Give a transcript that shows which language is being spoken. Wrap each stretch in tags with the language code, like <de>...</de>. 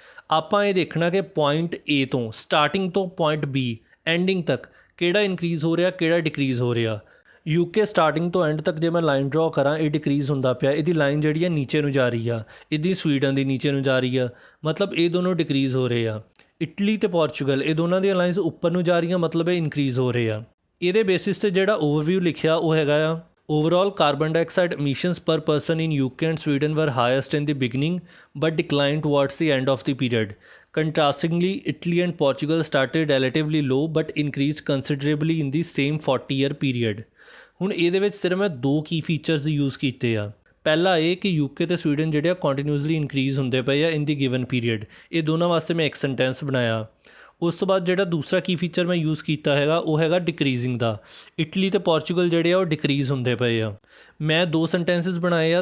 <pa>ਆਪਾਂ ਇਹ ਦੇਖਣਾ ਕਿ ਪੁਆਇੰਟ A ਤੋਂ ਸਟਾਰਟਿੰਗ ਤੋਂ ਪੁਆਇੰਟ B ਐਂਡਿੰਗ ਤੱਕ ਕਿਹੜਾ ਇਨਕਰੀਜ਼ ਹੋ ਰਿਹਾ, ਕਿਹੜਾ ਡਿਕਰੀਜ਼ ਹੋ ਰਿਹਾ। UK ਸਟਾਰਟਿੰਗ ਤੋਂ ਐਂਡ ਤੱਕ ਜੇ ਮੈਂ ਲਾਈਨ ਡਰਾਅ ਕਰਾਂ, ਇਹ ਡਿਕਰੀਜ਼ ਹੁੰਦਾ ਪਿਆ। ਇਹਦੀ ਲਾਈਨ ਜਿਹੜੀ ਆ ਨੀਚੇ ਨੂੰ ਜਾ ਰਹੀ ਆ, ਇਹਦੀ ਸਵੀਡਨ ਦੀ ਨੀਚੇ ਨੂੰ ਜਾ ਰਹੀ ਆ, ਮਤਲਬ ਇਹ ਦੋਨੋਂ ਡਿਕਰੀਜ਼ ਹੋ ਰਹੇ ਆ। ਇਟਲੀ ਅਤੇ ਪੋਰਚੁਗਲ, ਇਹ ਦੋਨਾਂ ਦੀਆਂ ਲਾਈਨਸ ਉੱਪਰ ਨੂੰ ਜਾ ਰਹੀਆਂ, ਮਤਲਬ ਇਹ ਇਨਕਰੀਜ਼ ਹੋ ਰਹੇ ਆ। ਇਹਦੇ ਬੇਸਿਸ 'ਤੇ ਜਿਹੜਾ ਓਵਰਵਿਊ ਲਿਖਿਆ ਉਹ ਹੈਗਾ ਆ</pa> <en>Overall carbon dioxide emissions per person in UK and Sweden were highest in the beginning but declined towards the end of the period. Contrastingly, Italy and Portugal started relatively low but increased considerably in the same 40-year period.</en> <pa>ਹੁਣ ਇਹਦੇ ਵਿੱਚ ਸਿਰਫ ਮੈਂ 2 ਕੀ features use ਕੀਤੇ ਆ। ਪਹਿਲਾ ਇਹ ਕਿ UK ਅਤੇ ਸਵੀਡਨ ਜਿਹੜੇ ਆ ਕੰਟੀਨਿਊਸਲੀ ਇਨਕਰੀਜ਼ ਹੁੰਦੇ ਪਏ ਆ ਇਨ ਦੀ ਗਿਵਨ ਪੀਰੀਅਡ। ਇਹ ਦੋਨਾਂ ਵਾਸਤੇ ਮੈਂ ਇੱਕ ਸੈਂਟੈਂਸ ਬਣਾਇਆ। ਉਸ ਤੋਂ ਬਾਅਦ ਜਿਹੜਾ ਦੂਸਰਾ ਕੀ ਫੀਚਰ ਮੈਂ ਯੂਜ਼ ਕੀਤਾ ਹੈਗਾ ਉਹ ਹੈਗਾ ਡਿਕਰੀਜ਼ਿੰਗ ਦਾ। ਇਟਲੀ ਅਤੇ ਪੋਰਚੁਗਲ ਜਿਹੜੇ ਆ ਉਹ ਡਿਕਰੀਜ਼ ਹੁੰਦੇ ਪਏ ਆ। ਮੈਂ 2 ਸੈਂਟੈਂਸਿਸ ਬਣਾਏ ਆ।</pa>